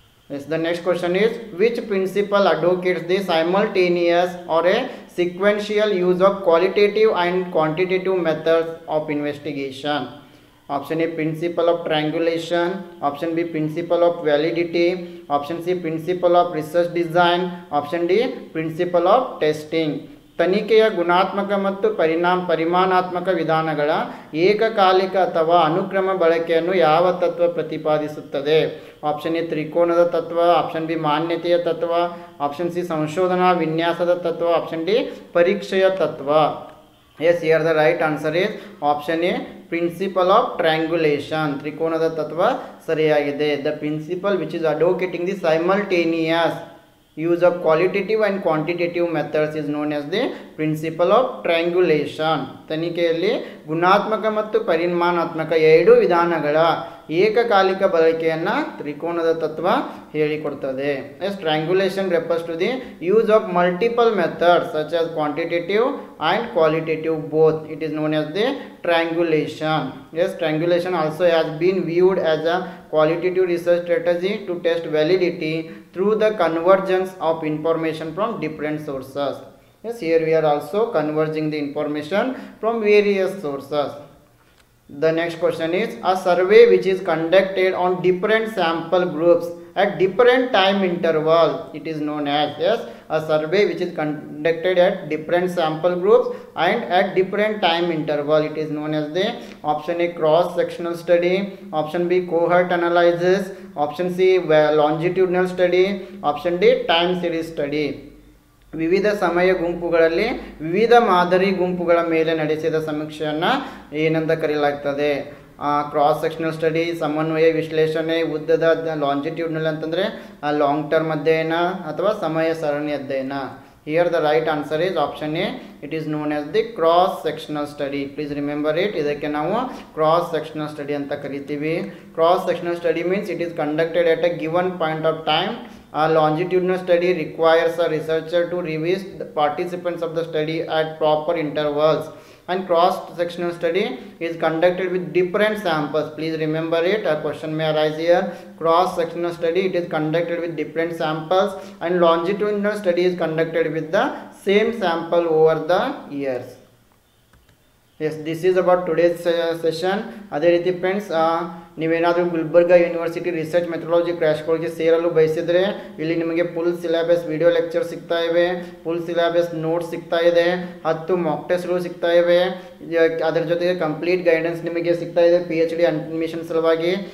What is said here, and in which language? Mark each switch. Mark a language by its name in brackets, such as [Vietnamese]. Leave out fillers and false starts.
[English] Yes, the next question is, which principle advocates the simultaneous or a sequential use of qualitative and quantitative methods of investigation? Option A, principle of triangulation, option B, principle of validity, option C, principle of research design, option D, principle of testing. [Kannada] ತನಿಖೆಯ ಗುಣಾತ್ಮಕ ಮತ್ತು ಪರಿಮಾಣಾತ್ಮಕ ವಿಧಾನಗಳ ಏಕಕಾಲಿಕ ಅಥವಾ ಅನುಕ್ರಮ ಬಳಕೆಯನ್ನು ಯಾವ ತತ್ವ ಪ್ರತಿಪಾದಿಸುತ್ತದೆ? ಆಪ್ಷನ್ ಎ ತ್ರಿಕೋನದ ತತ್ವ, ಆಪ್ಷನ್ ಬಿ ಮಾನ್ಯತೆಯ ತತ್ವ, ಆಪ್ಷನ್ ಸಿ ಸಂಶೋಧನಾ ವಿನ್ಯಾಸದ ತತ್ವ, ಆಪ್ಷನ್ ಡಿ ಪರೀಕ್ಷೆಯ ತತ್ವ. [English] Yes, here the right answer is option A, principle of triangulation. [Kannada] ತ್ರಿಕೋನದ ತತ್ವ ಸರಿಯಾಗಿದೆ. [English] The principle which is advocating the simultaneous use of qualitative and quantitative methods is known as the principle of triangulation. [Kannada] ತನಿಖೆಯಲ್ಲಿ ಗುಣಾತ್ಮಕ ಮತ್ತು ಪರಿಮಾಣಾತ್ಮಕ ಎರಡೂ ವಿಧಾನಗಳ ಏಕಕಾಲಿಕ ಬಳಕೆಯನ್ನು ತ್ರಿಕೋನದ ತತ್ವ ಹೇಳಿಕೊಡ್ತದೆ. [English] Yes, triangulation refers to the use of multiple methods such as quantitative and qualitative both. It is known as the triangulation. Yes, triangulation also has been viewed as a qualitative research strategy to test validity through the convergence of information from different sources. Yes, here we are also converging the information from various sources. The next question is, a survey which is conducted on different sample groups at different time interval, it is known as, yes, a survey which is conducted at different sample groups and at different time interval, it is known as the option A, cross sectional study, option B, cohort analysis, option C, longitudinal study, option D, time series study. [Kannada] ವಿವಿಧ ಸಮಯ ಗುಂಪುಗಳಲ್ಲಿ ವಿವಿಧ ಮಾದರಿ ಗುಂಪುಗಳ ಮೇಲೆ ನಡೆಸಿದ ಸಮೀಕ್ಷೆಯನ್ನು ಏನಂತ ಕರೆಯಲಾಗ್ತದೆ? ಕ್ರಾಸ್ ಸೆಕ್ಷನಲ್ ಸ್ಟಡಿ, ಸಮನ್ವಯ ವಿಶ್ಲೇಷಣೆ, ಉದ್ದದ ಲಾಂಜಿಟ್ಯೂಡ್ನಲ್ ಅಂತಂದರೆ ಲಾಂಗ್ ಟರ್ಮ್ ಅಧ್ಯಯನ ಅಥವಾ ಸಮಯ ಸರಣಿ ಅಧ್ಯಯನ. [English] Here the right answer is option A, it is known as the cross sectional study. Please remember it. [Kannada] ಇದಕ್ಕೆ ನಾವು cross sectional study ಅಂತ ಕರಿತೀವಿ. [English] Cross sectional study means it is conducted at a given point of time. A longitudinal study requires a researcher to review the participants of the study at proper intervals, and cross sectional study is conducted with different samples. Please remember it, a question may arise here. Cross sectional study, it is conducted with different samples, and longitudinal study is conducted with the same sample over the years. Yes, this is about today's session. [Kannada] ಅದೇ ರೀತಿ friends, ನೀವೇನಾದರೂ Gulbarga university research methodology crash ಕೋರ್ಸ್ಗೆ ಸೇರಲು ಬಯಸಿದರೆ ಇಲ್ಲಿ ನಿಮಗೆ full syllabus video lecture ಸಿಗ್ತಾ ಇವೆ, ಫುಲ್ ಸಿಲೆಬಸ್ ನೋಟ್ಸ್ ಸಿಗ್ತಾ ಇದೆ, 10 ಮಾಕ್ ಟೆಸ್ಟ್ಗಳು ಸಿಗ್ತಾ ಇವೆ. ಅದರ ಜೊತೆಗೆ ಕಂಪ್ಲೀಟ್ ಗೈಡೆನ್ಸ್ ನಿಮಗೆ ಸಿಗ್ತಾ ಇದೆ PhD ಅಡ್ಮಿಷನ್ ಸಲುವಾಗಿ.